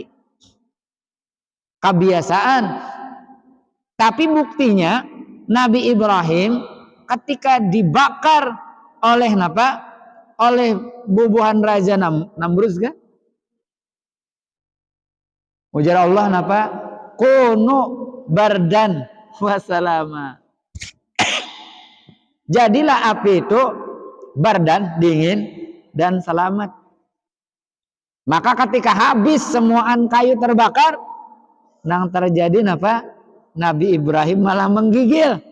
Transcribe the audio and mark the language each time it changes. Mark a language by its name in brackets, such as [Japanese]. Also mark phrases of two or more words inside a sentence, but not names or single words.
[Indonesian] Kebiasaan. Tapi buktinya Nabi Ibrahim ketika dibakar oleh oleh bubuhan Raja Namrud kan? [Arabic] Ujar Allah kunu bardan wasalama. [Indonesian] Jadilah api itu bardan, dingin dan selamat. [Banjar] Maka ketika habis semuaan kayu terbakar, nang terjadi Nabi Ibrahim malah menggigil.